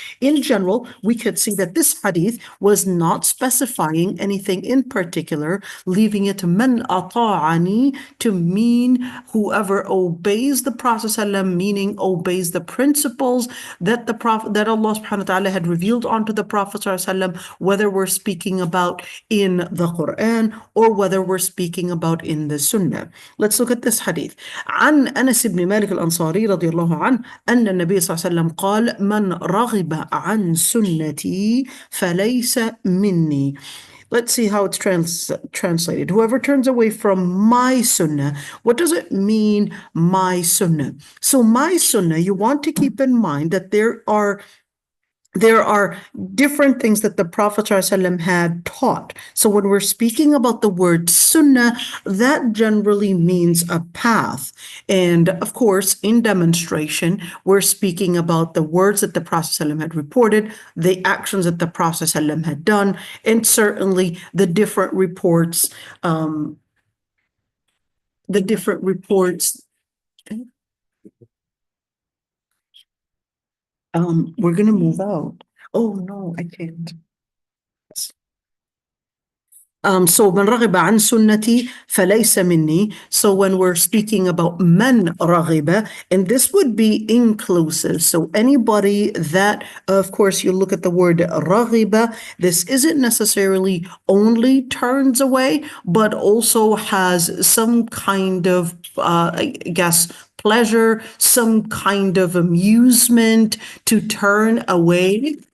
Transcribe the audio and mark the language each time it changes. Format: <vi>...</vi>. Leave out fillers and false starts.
<en>In general, we could see that this hadith was not specifying anything in particular, leaving it</en> <ar>man ata'ani</ar> <en>to mean whoever obeys the Prophet ﷺ, meaning obeys the principles that that Allah subhanahu wa ta'ala had revealed onto the Prophet ﷺ, whether we're speaking about in the Quran or whether we're speaking about in the Sunnah. Let's look at this hadith.</en> <ar>عن أنس بن مالك الأنصاري رضي الله عنه أن النبي صلى الله عليه وسلم قال من رغب عن سنتي فليس مني.</ar> <en>Let's see how it's translated. Whoever turns away from my sunnah. What does it mean, my sunnah? So my sunnah, you want to keep in mind that there are different things that the Prophet ﷺ had taught. So when we're speaking about the word sunnah, that generally means a path. And of course, in demonstration, we're speaking about the words that the Prophet ﷺ had reported, the actions that the Prophet ﷺ had done, and certainly the different reports, we're going to move out. Oh, no, I can't. So</en> <ar>من رغب عن سنتي فليس مني.</ar> <en>So when we're speaking about</en> <ar>من رغب,</ar> <en>and this would be inclusive. So anybody that, of course, you look at the word رغب, this isn't necessarily only turns away, but also has some kind of, I guess, pleasure, some kind of amusement to turn away</en>